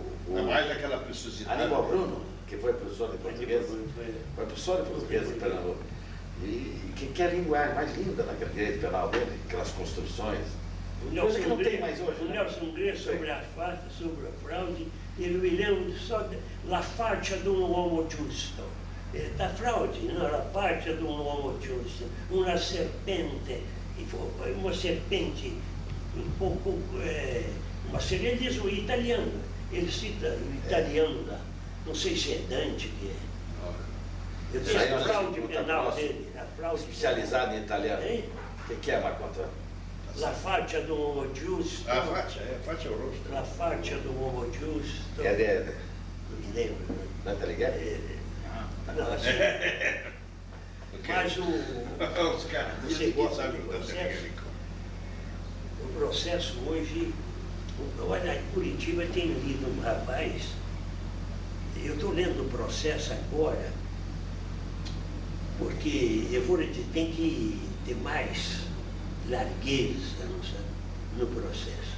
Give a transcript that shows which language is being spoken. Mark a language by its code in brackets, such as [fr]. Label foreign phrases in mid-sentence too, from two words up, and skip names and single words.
[pt] É mais daquela preciosidade. Aníbal Bruno, que foi professor de português, foi professor de português em Pernambuco. E que é a linguagem mais linda naquele direito penal dele, aquelas construções. O Coisa que não Grey- tem mais hoje. O né? Nelson Grey sobre a fraude, ele me lembra só [it] la faccia de un uomo giusto. [pt] Da fraude, não, [it] la faccia de un uomo giusto. [pt] Uma serpente um pouco, ele diz o italiano, ele cita o italiano lá, não sei se é Dante que é. Eu Isso aí tenho a nós fraude temos que penal botar dele, a fraude Especializado em italiano. Hein? O que é, Marco Antônio? [it] La faccia de un uomo giusto. [pt] A faixa é o rosto. [it] La faccia do uomo giusto. [pt] É de Não me lembro. Né? Dante Alighieri? Não, assim, mas Os caras, Você não gosta sabem do o Dante processo? Alighieri. o processo hoje, olha, em Curitiba tem lido um rapaz, eu estou lendo o processo agora, porque eu vou lhe dizer, tem que ter mais largueza no processo.